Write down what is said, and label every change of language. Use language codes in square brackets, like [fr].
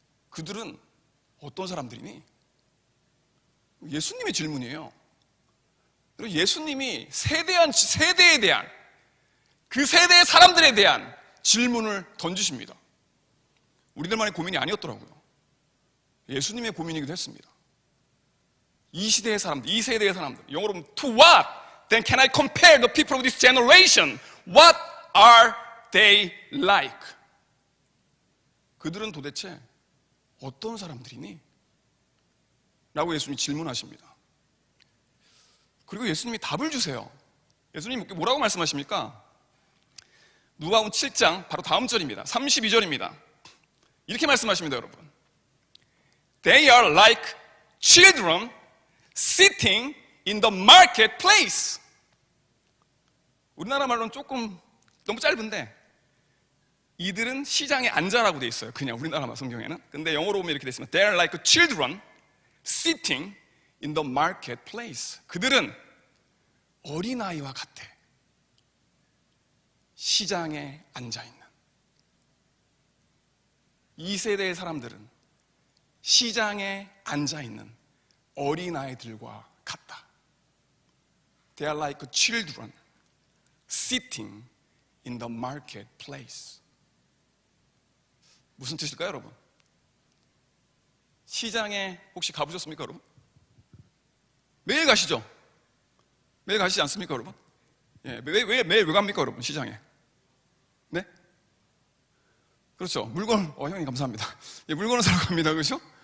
[ko] 그들은 어떤 사람들이니? 예수님의 질문이에요. 그리고 예수님이 세대에 대한, 그 세대의 사람들에 대한 질문을 던지십니다. 우리들만의 고민이 아니었더라고요. 예수님의 고민이기도 했습니다. 이 시대의 사람들, 이 세대의 사람들, 영어로 [en] to what then can I compare the people of this generation? What are they like? [ko] 그들은 도대체 어떤 사람들이니? 라고 예수님이 질문하십니다. 그리고 예수님이 답을 주세요. 예수님이 뭐라고 말씀하십니까? 누가복음 7장 바로 다음 절입니다. 32절입니다. 이렇게 말씀하십니다, 여러분. [en] They are like children sitting in the marketplace. [ko] 우리나라 말로는 조금 너무 짧은데 이들은 시장에 앉아라고 돼 있어요. 그냥 우리나라 성경에는. 근데 영어로 보면 이렇게 돼 있습니다. [en] They are like children sitting in the marketplace. [ko] 그들은 어린아이와 같아. 시장에 앉아있는. 이 세대의 사람들은 시장에 앉아있는 어린아이들과 같다. [en] They are like children sitting in the marketplace. [ko] 무슨 뜻일까요, 여러분? 시장에 혹시 가보셨습니까, 여러분? 매일 가시죠? 매일 가시지 않습니까, 여러분? 예, 매일 왜 갑니까, 여러분? 시장에? 네? 그렇죠. 형님 감사합니다. 예, 물건을 사러 갑니다. 그렇죠?